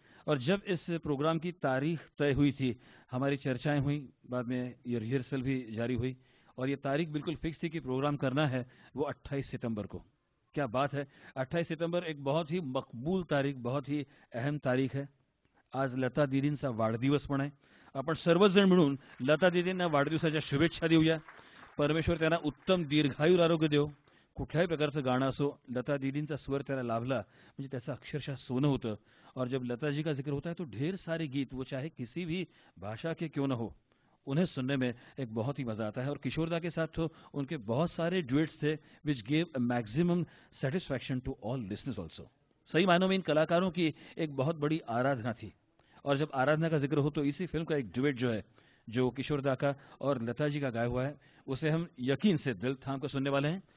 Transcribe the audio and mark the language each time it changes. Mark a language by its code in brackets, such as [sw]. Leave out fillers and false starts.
[hi] और जब इस प्रोग्राम की तारीख तय हुई थी, हमारी चर्चाएं हुई, बाद में ये रिहर्सल भी जारी हुई और ये तारीख बिल्कुल फिक्स थी कि प्रोग्राम करना है वो 28 सितंबर को। क्या बात है, 28 सितंबर एक बहुत ही मकबूल तारीख, बहुत ही अहम तारीख है। [mr] आज लता दीदींचा वाढदिवस पण आहे। आपण सर्वजण मिळून लता दीदींना वाढदिवसाच्या शुभेच्छा देऊया। परमेश्वर त्यांना उत्तम दीर्घायू आरोग्य देव। कुठल्याही प्रकारचं गाणं असो, लता दीदींचा स्वर त्याला लाभला म्हणजे त्याचं अक्षरशः सोनं होतं। [hi] और जब लता जी का जिक्र होता है तो ढेर सारे गीत, वो चाहे किसी भी भाषा के क्यों न हो, उन्हें सुनने में एक बहुत ही मजा आता है। और किशोरदा के साथ तो उनके बहुत सारे ड्यूएट्स थे [en] Which gave a maximum satisfaction to all listeners also. [hi] सही मायनों में इन कलाकारों की एक बहुत बड़ी आराधना थी। और जब आराधना का जिक्र हो तो इसी फिल्म का एक ड्यूएट जो है, जो किशोरदा का और लता जी का गाया हुआ है, उसे हम यकीन से दिल थाम कर सुनने वाले हैं।